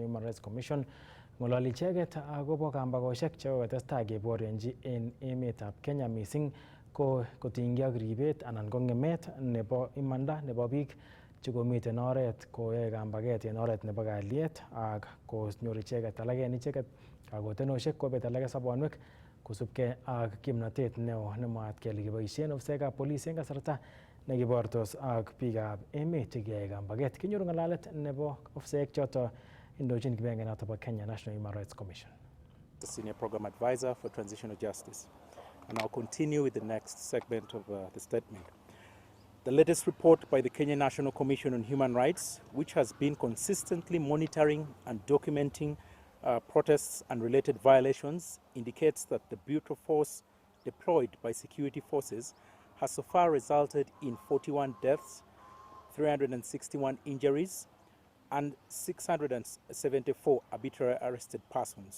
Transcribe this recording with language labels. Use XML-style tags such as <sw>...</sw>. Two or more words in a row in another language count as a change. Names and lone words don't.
<kln>Human Rights Commission ng'ololi icheket akobo kambakosiek chekokotestai keborionji en emetab Kenya missing ko kotinygei ak ribet anan ko ng'emet nebo imanda nebo biik chekomiten oret koyoe kambaget en oret nebo kalyet ak konyor icheket alak en icheket kakotenosiek kobet alak sobonwek kosubkei ak kimnotet neo nemwaat kele kiboisien ofisaekab polis en kasarta nekibortos ak biikab emet chekiyoe kambaget. Kinyoru ng'alalet nebo ofisaek choto indochin kibagenge noto bo Kenya National Human Rights Commission.</kln> <en>The Senior Program Advisor for Transitional Justice. And I'll continue with the next segment of the statement. The latest report by the Kenya National Commission on Human Rights, which has been consistently monitoring and documenting protests and related violations, indicates that the brutal force deployed by security forces has so far resulted in 41 deaths, 361 injuries, and 674 arbitrarily arrested persons.</en>